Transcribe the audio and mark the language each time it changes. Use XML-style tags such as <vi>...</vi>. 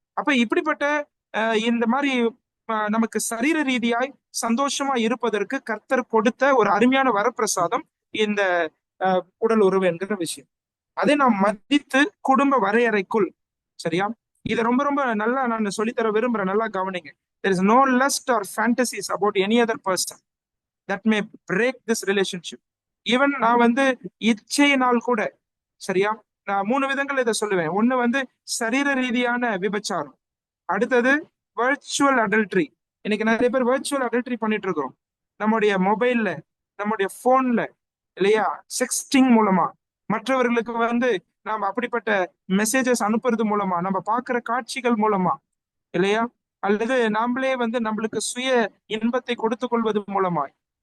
<ta>அப்ப இப்படிப்பட்ட இந்த மாதிரி நமக்கு சரீர ரீதியாய் சந்தோஷமா இருப்பதற்கு கர்த்தர் கொடுத்த ஒரு அருமையான வரப்பிரசாதம் இந்த உடல் உறவு என்கிற விஷயம். அதை நாம் மதித்து குடும்ப வரையறைக்குள், சரியா, இதை ரொம்ப ரொம்ப நல்லா நான் சொல்லித்தர விரும்புறேன். நல்லா கவனிங்க.</ta> <en>there is no lust or fantasies about any other person that may break this relationship.</en> <ta>Even நான் இச்சையினால் கூட, சரியா, நான் 3 விதங்கள் இதை சொல்லுவேன். ஒண்ணு சரீர ரீதியான விபச்சாரம், அடுத்தது வர்ச்சுவல் அடல்ட்ரி. இன்னைக்கு நிறைய பேர் வர்ச்சுவல் அடல்ட்ரி பண்ணிட்டு இருக்கிறோம் நம்முடைய மொபைல்ல, நம்முடைய போன்ல, இல்லையா, செக்ஸ்டிங் மூலமா மற்றவர்களுக்கு நாம அப்படிப்பட்ட மெசேஜஸ் அனுப்புறது மூலமா, நம்ம பார்க்கிற காட்சிகள் மூலமா, இல்லையா, அல்லது நாமளே நம்மளுக்கு சுய இன்பத்தை கொடுத்துக் கொள்வது மூலமாய்.</ta>